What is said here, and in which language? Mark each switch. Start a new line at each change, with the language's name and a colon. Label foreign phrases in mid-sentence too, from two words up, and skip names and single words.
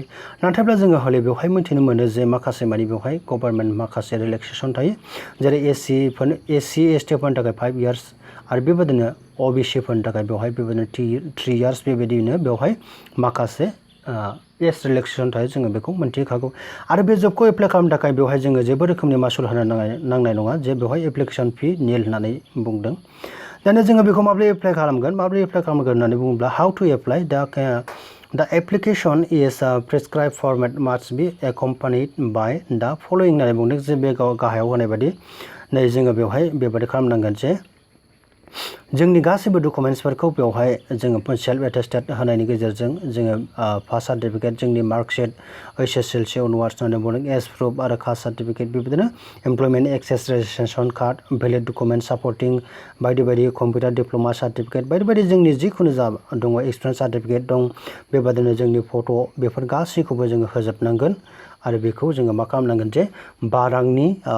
Bodo: नाथायब्ला जोङो हले बेवहाय मिथिनो मोनो जे माखासे मानि बेवहाय गभर्नमेन्ट माखासे रिलेक्सेसन थायो जेरै एससि एसटिफोरनि थाखाय 5 इयार्स आरो बेबायदिनो अबिसिफोरनि थाखाय बेवहाय बेबायदिनो 3 इयार्स बेबायदिनो बेवहाय माखासे
English: age relaxation
Bodo: थायो जोङो बेखौ मोनथिखागौ। आरो बे जबखौ एप्लाइ खालामनो थाखाय बेवहाय जोङो जेबो रोखोमनि मासुल होनो नांनाय नङा जे बेवहाय
English: application fee nil
Bodo: होननानै बुंदों। दाना जोङो बेखौ माबोरै एप्लाइ खालामगोन होननानै बुङोब्ला
English: how to apply the application is a prescribed format must be accompanied by the following
Bodo: होननानै बुंदों जे बे गाहायाव होनाय बायदि नै जोङो बेवहाय बेबायदि खालामनांगोन जे जोंनि गासैबो डकुमेन्ट्सफोरखौ बेवहाय जोङो
English: self attested
Bodo: होनायनि गेजेरजों जोङो
English: pass certificate
Bodo: जोंनि मार्कशीट HSLC अनवार्स होननानै बुंदों
English: as proof
Bodo: आरो
English: caste certificate
Bodo: बेबायदिनो
English: employment exchange registration card valid document supporting
Bodo: बायदि बायदि
English: computer diploma certificate
Bodo: बायदि बायदि जोंनि जिखुनु जा दङ
English: experience certificate
Bodo: दं बेबायदिनो जोंनि फट' बेफोर गासैखौबो जोङो होजोबनांगोन आरो बेखौ जोङो मा खालामनांगोन जे 12 रांनि